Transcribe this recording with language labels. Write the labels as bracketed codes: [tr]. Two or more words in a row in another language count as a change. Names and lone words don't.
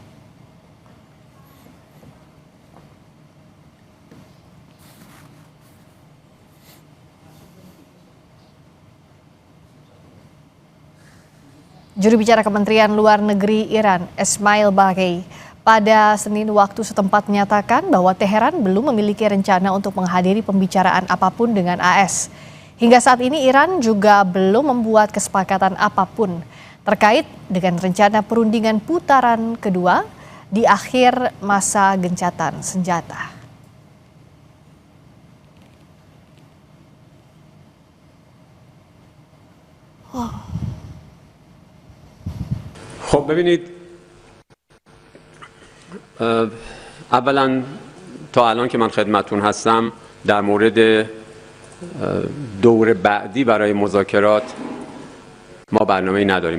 [id] Juru bicara Kementerian Luar Negeri Iran, Esmail Baghei, pada Senin waktu setempat menyatakan bahwa Teheran belum memiliki rencana untuk menghadiri pembicaraan apapun dengan AS. Hingga saat ini Iran juga belum membuat kesepakatan apapun terkait dengan rencana perundingan putaran kedua di akhir masa gencatan senjata. [fa] خب ببینید اولا تا الان که من خدمتون هستم در مورد دور بعدی برای مذاکرات ما برنامه‌ای نداریم.